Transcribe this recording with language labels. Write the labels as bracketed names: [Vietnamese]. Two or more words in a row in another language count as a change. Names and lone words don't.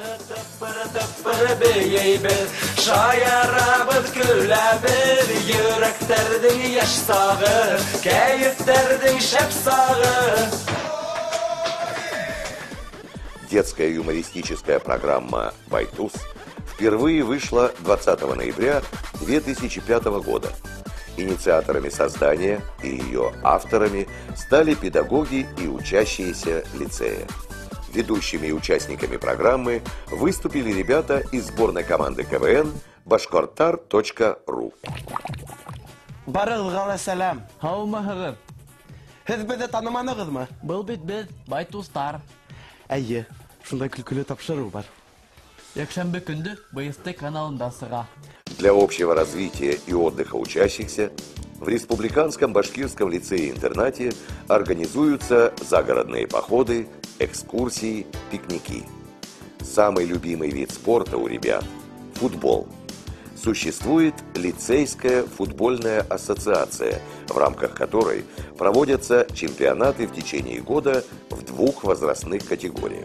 [Russian] Детская юмористическая программа «Байтус» впервые вышла 20 ноября 2005 года. Инициаторами создания и ее авторами стали педагоги и учащиеся лицея. Ведущими и участниками программы выступили ребята из сборной команды КВН Башкортар.ру. [Bashkir] Барылгала сәлам. Һаумыһығыҙ. Һеҙ беҙҙе таныманығыҙмы? Был бит беҙ, байтустар. Әйе, шундай көлкөлө тапшырыу бар. Якшәмбе көндө БСТ каналында сыға. [Russian] Для общего развития и отдыха учащихся в Республиканском башкирском лицее-интернате организуются загородные походы, экскурсии, пикники. Самый любимый вид спорта у ребят – футбол. Существует лицейская футбольная ассоциация, в рамках которой проводятся чемпионаты в течение года в 2 возрастных категориях.